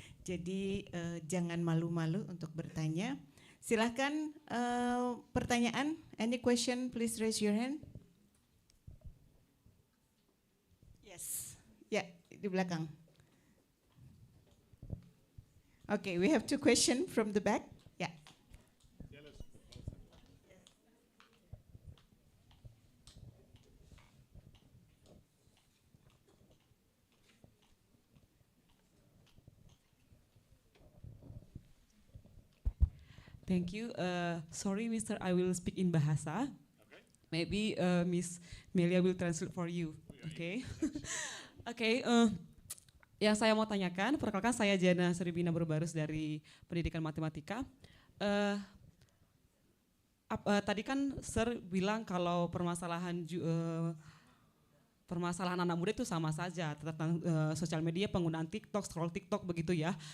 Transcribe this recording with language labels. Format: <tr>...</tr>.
<id>Jadi jangan malu-malu untuk bertanya. Silahkan pertanyaan.</id> <en>Any question, please raise your hand.</en> <id>Yes, ya di belakang.</id> <en>Okay, we have two questions from the back. Yeah. Thank you. Sorry, Mr. I will speak in Bahasa. Okay. Maybe Miss Melia will translate for you. Okay. Okay.</en> <id>Yang saya mau tanyakan, perkenalkan saya Jana Seribina Berbarus dari Pendidikan Matematika. Tadi kan Sir bilang kalau permasalahan anak muda itu sama saja tentang sosial media, penggunaan TikTok, scroll TikTok begitu ya.</id>